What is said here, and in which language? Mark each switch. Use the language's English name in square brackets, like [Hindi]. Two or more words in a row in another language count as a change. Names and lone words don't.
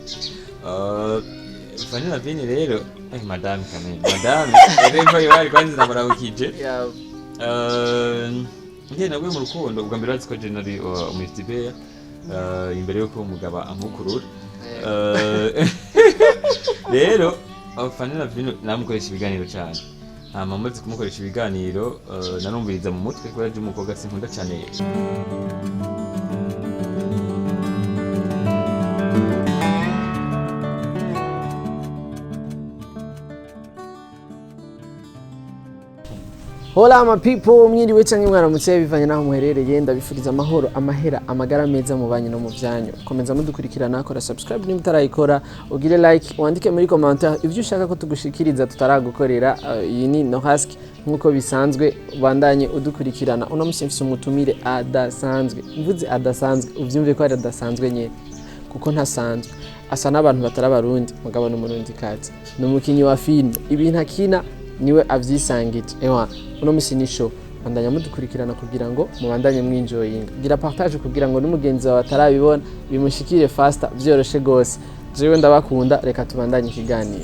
[Rundi] Vanilla Vini rero madame kamene madame rero yari kwanza namurawukije ngiye naguye mu rukundo ubwa mbere ko generally umutibeya imbere yuko umugaba amukurura rero Vanilla Vini namukoresha ibiganiro cyane amaze kumukoresha ibiganiro narumviriza mu mutwe ko yaje umukobwa sinkunda cyane [English] Hola my people, [Rundi] mwiriwe canke mwaramutse bivanye naho muherereye ndabifuriza amahoro amahera amagara meza mu banyu no mu vyanyu. Komeza mudukurikirana kora subscribe nimba utarayikora ugire like wandike muri commentaire ivyo ushaka ko tugushikiriza tutaragukorera iyi ni NORASQUE nkuko bisanzwe bandanye udukurikirana uno musimfise umutumire adasanzwe mvuze adasanzwe uvyumve ko ari adasanzwe nye kuko ntasanzwe asa n'abantu batarabarundi mugabo n'umurundi kazi n'umukinyi wa film ibintu akina niwe avyisangije ewa uno musi ni show bandanya mudukurikirana kugira ngo mubandanye mwinjoyinga gira partage kugira ngo n'umugenzi wawe atarabibona bimushikire faster vyoroshe gose jewe ndabakunda reka tubandanye ikiganiro